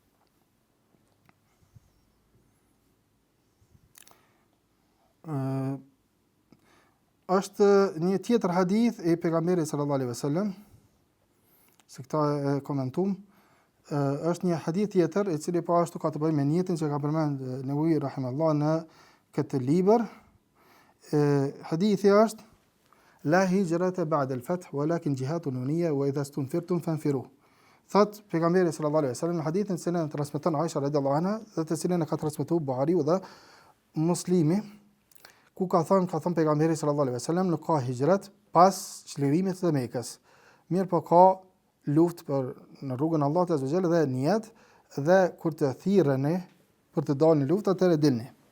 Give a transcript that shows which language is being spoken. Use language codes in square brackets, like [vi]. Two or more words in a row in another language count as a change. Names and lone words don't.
[sq] Është një tjetër hadith e pejgamberit [ar] صلى الله عليه وسلم, [sq] se këta e komentum, është një hadith tjetër i cili po ashtu ka të bëjë me niyetin që ka përmend Newawi rahimahullah në këtë libër. Hadithi është [ar] لا هجرة بعد الفتح ولكن جهاد نية وإذا استنفرتم فانفروا. [sq] Thot pejgamberi [ar] صلى الله عليه وسلم [sq] në hadithin që ne transmeton Aisha [ar] رضي الله عنها, [sq] dhe të cilën e ka transmetuar Buhariu dhe Muslimi, ku ka thënë pejgamberi [ar] صلى الله عليه وسلم [sq] nuk ka hijrat pas çlirimit të Mekës. Mirë po ka luftë në rrugën e Allahut [ar] عز وجل [sq] dhe niyet, dhe kur të thirreni për të dalë në luftë atëherë dilni.